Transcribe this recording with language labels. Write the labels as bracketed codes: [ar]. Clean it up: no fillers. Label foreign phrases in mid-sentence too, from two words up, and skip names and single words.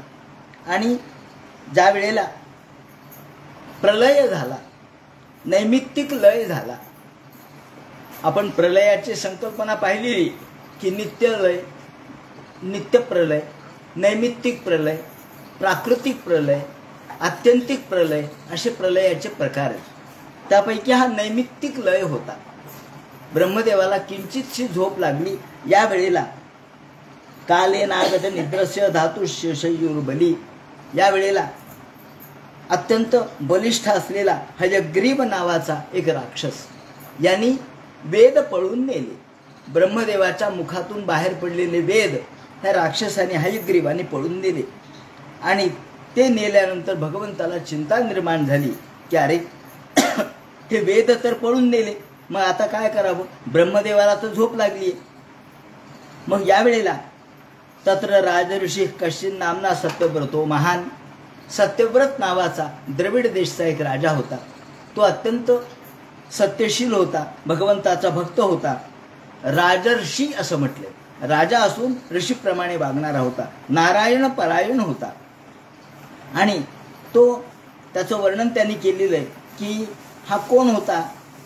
[mr] आणि ज्या वेळेला प्रलय झाला, नैमित्तिक लय झाला, आपण प्रलयाची संकल्पना पाहिलेली की नित्य लय, नित्य प्रलय, नैमित्तिक प्रलय, प्राकृतिक प्रलय, आत्यंतिक प्रलय असे प्रलयाचे प्रकार आहेत. त्यापैकी हा नैमित्तिक लय होता. ब्रह्मदेवाला किंचितशी झोप लागली. या वेळेला [sa] काले नागत निद्रस्य धातुष्य शयूर्बली. [mr] या वेळेला अत्यंत बलिष्ठ असलेला हयग्रीव नावाचा एक राक्षस, यांनी वेद पळून नेले. ब्रह्मदेवाच्या मुखातून बाहेर पडलेले वेद ह्या राक्षसाने, हयग्रीवाने पळून नेले. आणि ते नेल्यानंतर भगवंताला चिंता निर्माण झाली की अरे, हे वेद तर पळून नेले, मग आता काय करावं? ब्रह्मदेवाला तर झोप लागली. मग यावेळेला [sa] तत्र राजऋषी कश्चिन नामना सत्यव्रतो महान. [mr] सत्यव्रत नावाचा द्रविड देशचा एक राजा होता. तो अत्यंत सत्यशील होता, भगवंताचा भक्त होता. राजर्षी असं म्हटले. राजा असून ऋषीप्रमाणे वागणारा होता, नारायण परायण होता. आणि तो त्याचं वर्णन त्यांनी केलेलं आहे की हा कोण होता?